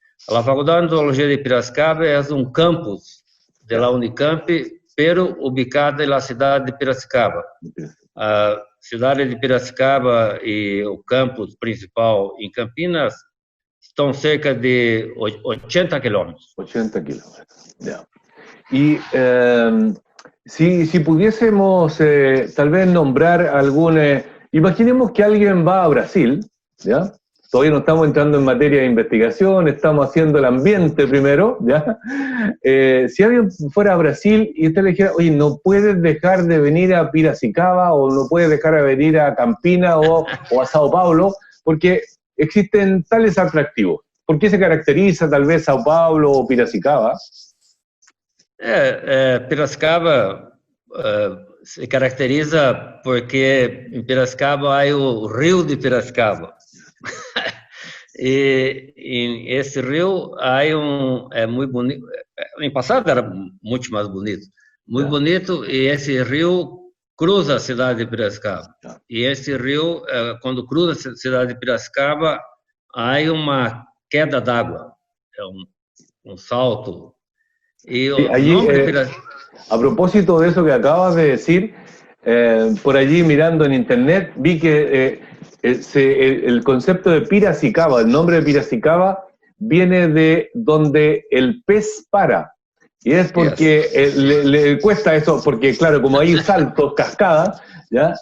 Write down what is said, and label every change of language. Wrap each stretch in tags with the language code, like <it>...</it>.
<pt>A Faculdade de Odontologia de Piracicaba é campus da Unicamp, pero ubicada na cidade de Piracicaba. A cidade de Piracicaba e o campus principal em Campinas estão cerca de 80 kilómetros.</pt> <es>80 kilómetros, ya. Y si pudiésemos tal vez nombrar algún... imaginemos que alguien va a Brasil, ¿ya? Todavía no estamos entrando en materia de investigación, estamos haciendo el ambiente primero, ¿ya? Si alguien fuera a Brasil y usted le dijera, oye, no puedes dejar de venir a Piracicaba o no puedes dejar de venir a Campinas o a Sao Paulo, porque existen tales atractivos. ¿Por qué se caracteriza tal vez Sao Paulo o Piracicaba?</es> <pt>Piracicaba se caracteriza porque em Piracicaba há o rio de Piracicaba. E esse rio é muito bonito. No passado era muito mais bonito. Muito bonito, e esse rio cruza a cidade de Piracicaba. E esse rio, quando cruza a cidade de Piracicaba, há uma queda d'água, um salto.</pt> <es>Y allí, a propósito de eso que acabas de decir, por allí mirando en internet vi que el concepto de Piracicaba, el nombre de Piracicaba, viene de donde el pez para. Y es porque le cuesta eso, porque claro, como hay saltos, cascadas, ¿ya?</es>